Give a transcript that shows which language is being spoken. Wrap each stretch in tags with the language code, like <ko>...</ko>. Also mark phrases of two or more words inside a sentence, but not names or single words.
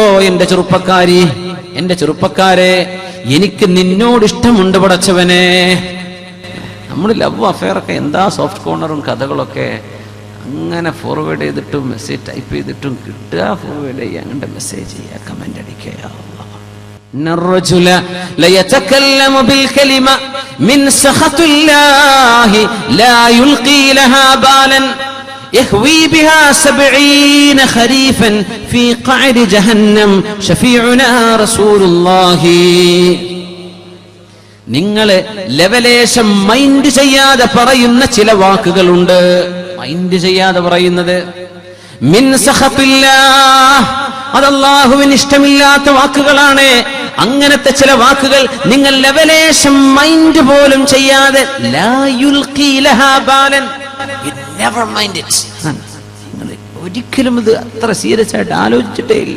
<ml>എന്റെ ചെറുപ്പക്കാരി, എന്റെ ചെറുപ്പക്കാരെ, എനിക്ക് നിന്നോട് ഇഷ്ടമുണ്ട് പടച്ചവനെ. നമ്മൾ</ml> <en>love affairokke</en> <ml>എന്താ</ml> <en>soft cornerum</en> <ml>കഥകളൊക്കെ അങ്ങനെ ഫോർവേഡ് ചെയ്തിട്ടും</ml> <en>message type</en> <ml>ചെയ്തിട്ടും കിട്ടുക, ഫോർവേഡ് ചെയ്യുക, അങ്ങനത്തെ മെസ്സേജ് ചെയ്യുക, കമന്റ് അടിക്കുക.</ml> <ar>الرجل ليتكلم بالكلمة من سخط الله لا يلقي لها بالا يهوي بها 70 خريفا في قعر جهنم شفيعنا رسول الله.</ar> <ml>നിങ്ങൾ ലെവലേശം മൈൻഡ് ചെയ്യാതെ പറയുന്ന ചില വാക്കുകളുണ്ട്. മൈൻഡ് ചെയ്യാതെ പറയുന്നത്</ml> <ar>من سخط الله,</ar> <ml>അത് അല്ലാഹുവിന് ഇഷ്ടമില്ലാത്ത വാക്കുകളാണ്. അങ്ങനത്തെ ചില വാക്കുകൾ നിങ്ങൾ ലെവലേശം മൈൻഡ് പോലും ചെയ്യാതെ,</ml> <ar>لا يلقي لها بالا,</ar> <en>you never mind it,</en> <ml>നിങ്ങൾ ഒരിക്കലും ഇത് അത്ര സീരിയസ് ആയിട്ട് ആലോചിച്ചിട്ടേ ഇല്ല.</ml>